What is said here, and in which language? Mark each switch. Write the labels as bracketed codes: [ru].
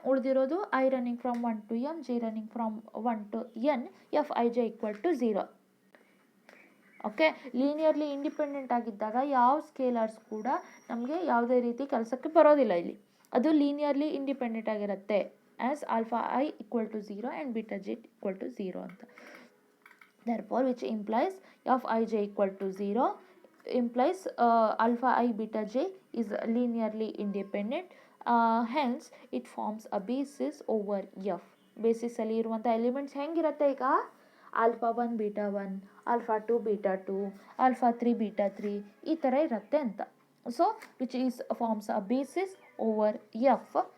[en] ಉಳಿದಿರೋದು i running from 1 to m, j running from 1 to n, f i j equal to 0. [kn] Okay, linearly independent ಆಗಿದ್ದಾಗ ಯಾವ ಸ್ಕೇಲರ್ಸ್ ಕೂಡ ನಮಗೆ ಯಾವುದೇ ರೀತಿ ಕೆಲಸಕ್ಕೆ ಬರೋದಿಲ್ಲ. ಇಲ್ಲಿ ಅದು ಲೀನಿಯರ್ಲಿ ಇಂಡಿಪೆಂಡೆಂಟ್ ಆಗಿರುತ್ತೆ as alpha I equal to 0 and beta J equal to 0 ಅಂತ. [en] Therefore, which implies f I j equal to 0 implies alpha I beta j is linearly independent. Hence, it forms a basis over f. [kn] Basis ಅಲ್ಲಿ ಇರುವಂಥ elements ಹೆಂಗಿರುತ್ತೆ ಈಗ alpha 1 beta 1, alpha 2 beta 2, alpha 3 beta 3 ಈ ಥರ ಇರುತ್ತೆ ಅಂತ. [en] So which is forms a basis over F.